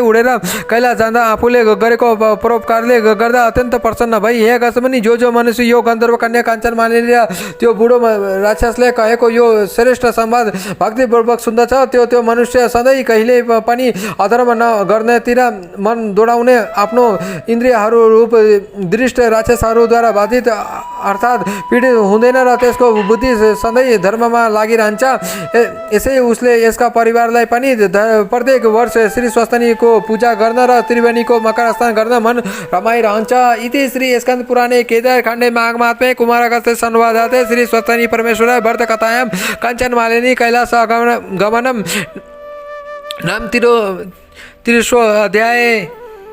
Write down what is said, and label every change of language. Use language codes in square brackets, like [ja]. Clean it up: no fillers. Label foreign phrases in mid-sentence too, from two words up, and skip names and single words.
[ne] उडेर कैलाश जाँदा आफूले गरेको परोपकारले गर्दा अत्यन्त प्रसन्न भई, हे अगस्त्यमुनि, जो मनुष्य यो गन्धर्व कन्या काञ्चनमालिनी र त्यो बुढो राक्षसले कहेको यो श्रेष्ठ संवाद भक्तिपूर्वक सुन्दछ, त्यो मनुष्य सधैँ कहिले पनि अधर्म नगर्नेतिर मन दौडाउने, आफ्नो इन्द्रियहरू रूप दृष्ट राक्षसहरूद्वारा बाधित अर्थात् पीडित हुँदैन र त्यसको बुद्धि सधैँ धर्ममा लागिरहन्छ। यसै उसले यसका परिवारलाई पनि प्रत्येक वर्ष श्री स्वस्तानीको पूजा गर्न र त्रिवेणीको मकर स्नान गर्न मन रमाइरहन्छ। [sa] इति श्री स्कन्द पुराणे केदार खण्डे माघ महात्म्ये कुमारगस्त्य संवादे श्री स्वस्तानी परमेश्वर व्रत कथायां काञ्चनमालिनी कैलास गमनम नाम 30 अध्याय।